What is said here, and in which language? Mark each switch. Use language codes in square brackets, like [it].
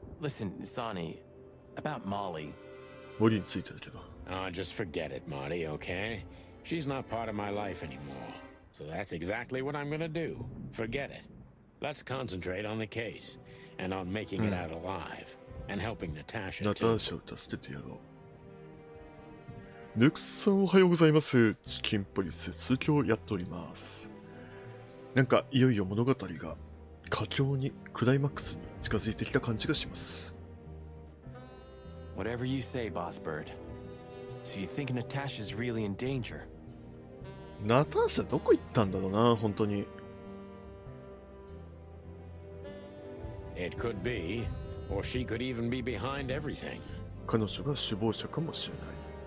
[en] Listen, Sonny, about Molly. [ja] 森についてだけど。 [en] Oh, just forget it, Marty, okay? She's not part of my life anymore. So that's exactly what I'm gonna do. Forget it. Let's concentrate on the case and on making it out alive and helping Natasha [ja] ナタ [en] too. [ja] ーシャを助けてやろう。ヌクさんおはようございます。チキンポリス通教やっております。なんかいよいよ物語が佳境にクライマックスに近づいてきた感じがします。 [en] Whatever you say, Boss Bird. So you think Natasha's really in danger? [ja] ナターシャどこ行ったんだろうな、本当に。 [en] It could be, or she could even be behind everything. [ja] 彼女が首謀者かもしれない。